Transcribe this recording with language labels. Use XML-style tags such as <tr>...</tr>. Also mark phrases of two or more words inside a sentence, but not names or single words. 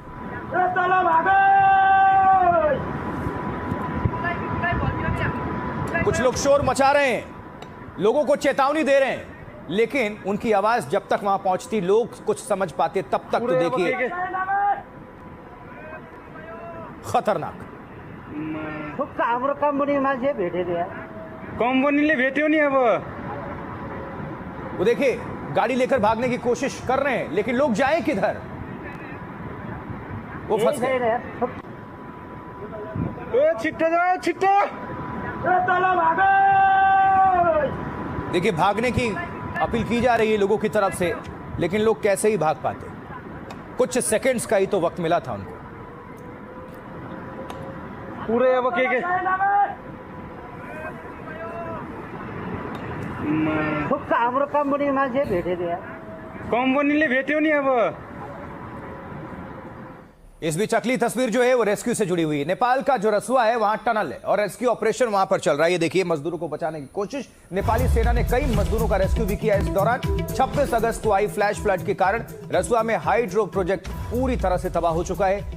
<hi>कुछ लोग शोर मचा रहे हैं, लोगों को चेतावनी दे रहे हैं, लेकिन उनकी आवाज जब तक वहां पहुंचती, लोग कुछ समझ पाते, तब तक तो देखिए खतरनाक।</hi> <ne>हाम्रो कम्पनी मान्छे भेटेको यार कंपनीले भेट्यो नि अब।</ne> <hi>वो देखिए गाड़ी लेकर भागने की कोशिश कर रहे हैं, लेकिन लोग जाए किधर, वो फंस गए।</hi> <ne>ए छिट्टो जाओ छिट्टो।</ne> <hi>देखिए भागने की अपील की जा रही है लोगों की तरफ से, लेकिन लोग कैसे ही भाग पाते, कुछ सेकंड्स का ही तो वक्त मिला था उनको। पूरे अब के</hi> <ne>हाम्रो कम्पनी मान्छे भेटेको यार कंपनीले भेट्यो नि अब।</ne> <hi>इस बीच अगली तस्वीर जो है वो रेस्क्यू से जुड़ी हुई है। नेपाल का जो रसुआ है वहां टनल है और</hi> <en>rescue operation</en> <hi>वहां पर चल रहा है। ये देखिए मजदूरों को बचाने की कोशिश, नेपाली सेना ने कई मजदूरों का रेस्क्यू भी किया। इस दौरान 26 अगस्त को आई</hi> <en>flash flood</en> <hi>के कारण रसुआ में</hi> <en>hydro project</en> <hi>पूरी तरह से तबाह हो चुका है।</hi>